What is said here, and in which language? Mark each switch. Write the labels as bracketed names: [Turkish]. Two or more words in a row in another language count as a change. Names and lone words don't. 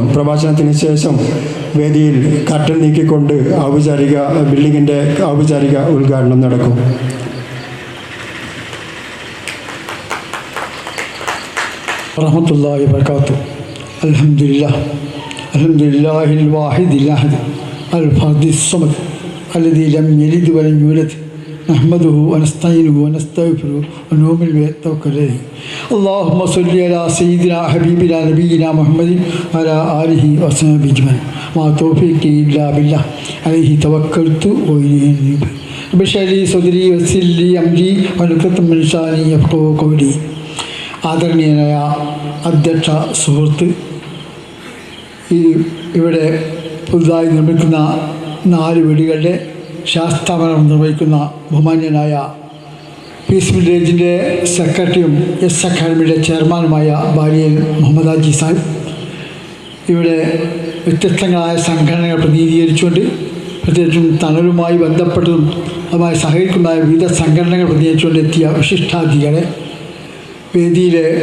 [Malayalam] പ്രഭാഷണത്തിന് ശേഷം വേദിയിൽ കർട്ടൻ നീക്കിക്കൊണ്ട് ബിൽഡിങ്ങിൻ്റെ ഔപചാരിക ഉദ്ഘാടനം നടക്കും. [Arabic] رحمة الله وبركاته. الحمد لله الواحد الأحد الفرد الصمد الذي لم يلد ولم يولد نحمده ونستعينه ونستغفره ونؤمن به ونتوكل عليه. اللهم صل على سيدنا حبيبنا نبينا محمد وعلى آله وصحبه أجمعين. ما توفيقي إلا بالله عليه توكلت وإليه أنيب. رب اشرح لي صدري ويسر لي أمري واحلل عقدة من لساني يفقهوا قولي. [Malayalam] ആദരണീയനായ അധ്യക്ഷ സുഹൃത്ത്, ഇവിടെ പുതുതായി നിർമ്മിക്കുന്ന 4 വീടുകളുടെ ശാസ്താപനം നിർവഹിക്കുന്ന ബഹുമാന്യനായ പീസ് വില്ലേജിൻ്റെ സെക്രട്ടറിയും എസ് അക്കാഡമിയുടെ ചെയർമാനുമായ ബാലിയൽ മുഹമ്മദ് ഹാജി സാഹിബ്, ഇവിടെ വ്യത്യസ്തങ്ങളായ സംഘടനകൾ പ്രതിനിധീകരിച്ചുകൊണ്ട് പ്രത്യേകിച്ചും തണലുമായി ബന്ധപ്പെട്ടതും അതുമായി സഹകരിക്കുന്നതായ വിവിധ സംഘടനകൾ പ്രതിനിധീകരിച്ചുകൊണ്ട് എത്തിയ വിശിഷ്ടാതിഥികളെ, വേദിയിലെ